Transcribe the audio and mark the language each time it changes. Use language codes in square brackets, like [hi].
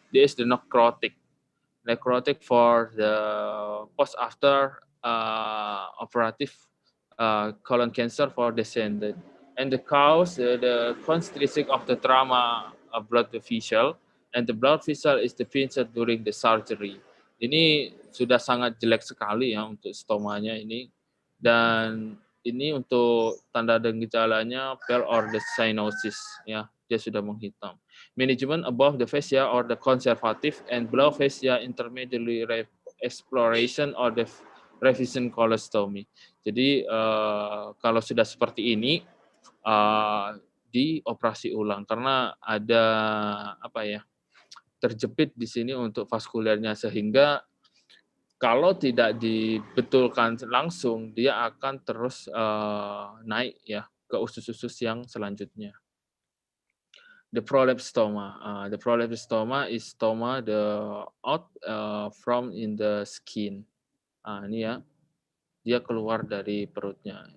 [en] This is the necrotic for the post after operative colon cancer for descendant. And the cause, the characteristic of the trauma of blood vessel, and the blood vessel is defensive during the surgery. [id] Ini sudah sangat jelek sekali ya untuk stomanya ini, dan ini untuk tanda dan gejalanya [en] pale or the cyanosis [id] ya, dia sudah menghitam. [en] Management above the fascia or the conservative and below fascia intermediary exploration or the revision colostomy. [id] Jadi kalau sudah seperti ini dioperasi ulang karena ada apa ya, terjepit di sini untuk vaskulernya, sehingga kalau tidak dibetulkan langsung dia akan terus naik ya ke usus-usus yang selanjutnya. [en] The prolapse stoma. The prolapse stoma is stoma the out from in the skin. [id] Ini ya, dia keluar dari perutnya.